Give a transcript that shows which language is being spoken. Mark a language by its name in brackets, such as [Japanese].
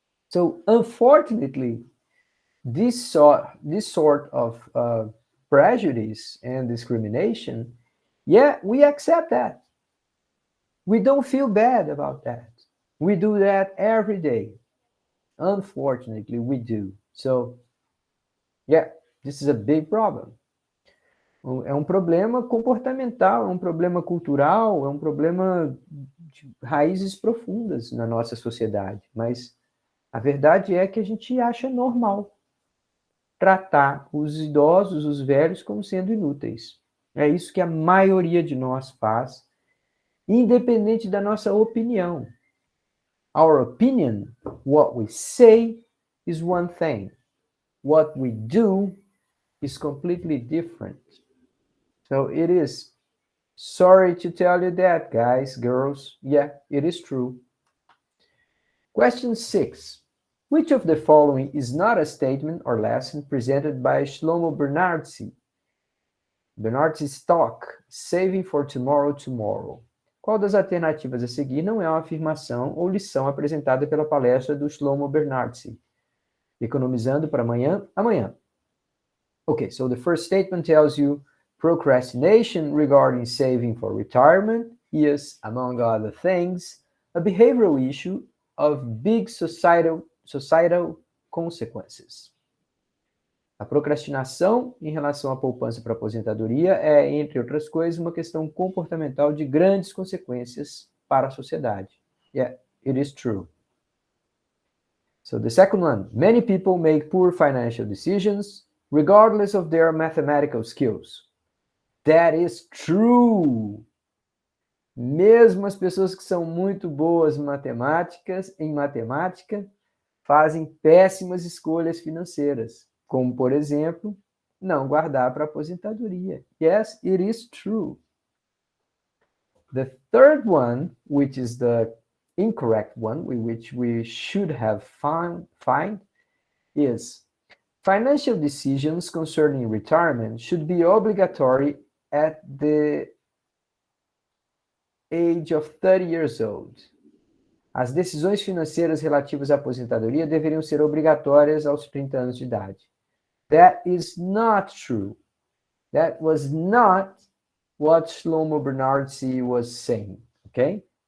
[English] So, unfortunately, this sort of prejudice and discrimination, yeah, we accept that. We don't feel bad about that. We do that every day. Unfortunately, we do. So, yeah, this is a big problem. [Portuguese] É um problema comportamental, é um problema cultural, é um problema de raízes profundas na nossa sociedade. Mas a verdade é que a gente acha normal tratar os idosos, os velhos, como sendo inúteis. É isso que a maioria de nós faz, independente da nossa opinião. [English] Our opinion, what we say, is one thing. What we do is completely different. So it is. Sorry to tell you that, guys, girls. Yeah, it is true. Question 6. Which of the following is not a statement or lesson presented by Shlomo Bernardsky? Bernardsky's talk, Saving for Tomorrow, Tomorrow. [Portuguese] Qual das alternativas a seguir não é uma afirmação ou lição apresentada pela palestra do Shlomo Bernardsky? Economizando para amanhã, amanhã. [English] Okay, so the first statement tells you procrastination regarding saving for retirement is, among other things, a behavioral issue of big societal consequences. [Portuguese] A procrastinação em relação à poupança para aposentadoria é, entre outras coisas, uma questão comportamental de grandes consequências para a sociedade. [English] Yeah, it is true. So the second one, many people make poor financial decisions regardless of their mathematical skills. That is true. [Portuguese] Mesmo as pessoas que são muito boas em matemática, fazem péssimas escolhas financeiras, como, por exemplo, não guardar para aposentadoria. [English] Yes, it is true. The third one, which is the incorrect one, which we should have find, is financial decisions concerning retirement should be obligatory at the age of 30 years old. [Portuguese] As decisões financeiras relativas à aposentadoria deveriam ser obrigatórias aos 30 anos de idade. [English] That is not true. That was not what Shlomo Bernardsy was saying, okay?